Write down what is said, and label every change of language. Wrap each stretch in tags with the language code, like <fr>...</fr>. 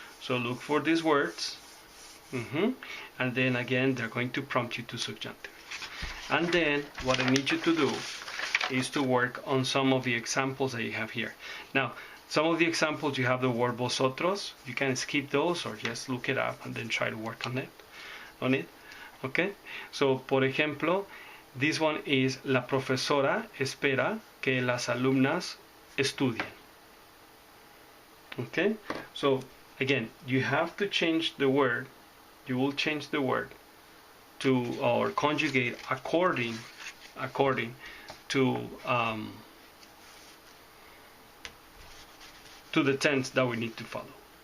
<en>So look for these words. And then again, they're going to prompt you to subjunctive. And then what I need you to do is to work on some of the examples that you have here. Now, some of the examples you have the word vosotros. You can skip those or just look it up and then try to work on it. Okay? So, por ejemplo, this one is</en> <es>la profesora espera que las alumnas estudien.</es> <en>Okay? So, again, you have to change the word. You will change the word to, or conjugate according to the tense that we need to follow.</en>